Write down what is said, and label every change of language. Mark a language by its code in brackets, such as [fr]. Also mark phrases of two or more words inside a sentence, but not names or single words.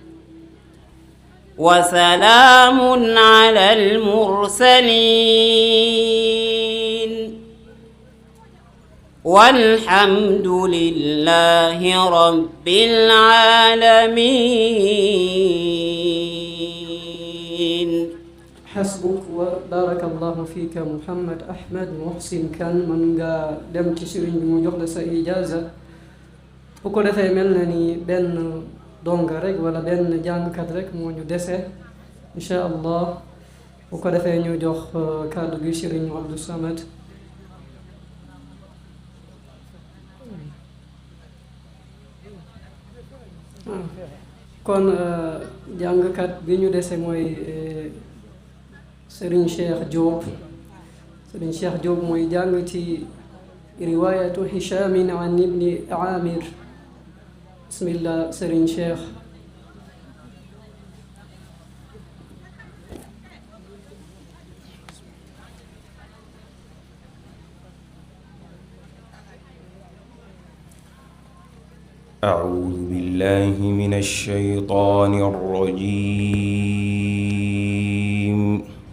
[ar] وسلام على المرسلين والحمد لله رب العالمين. حسبك وبارك الله فيك محمد أحمد محسن كان من [wo] dem ci sëriñ bi mu jox la sa ijaaza bu ko defee mel na ni benn donga rek wala benn jàngkat rek moo ñu dese [ar] إن شاء الله [wo] bu ko defee ñu jox kàddu gi sëriñ Abdou Samad. kon jàngkat bi ñu dese mooy Serigne Cheikh Diop. Serigne Cheikh Diop mooy jàng ci riwaayatu Hisham an ibni Amir. bismillah Serigne Cheikh. [ar] أعوذ بالله من الشيطان الرجيم.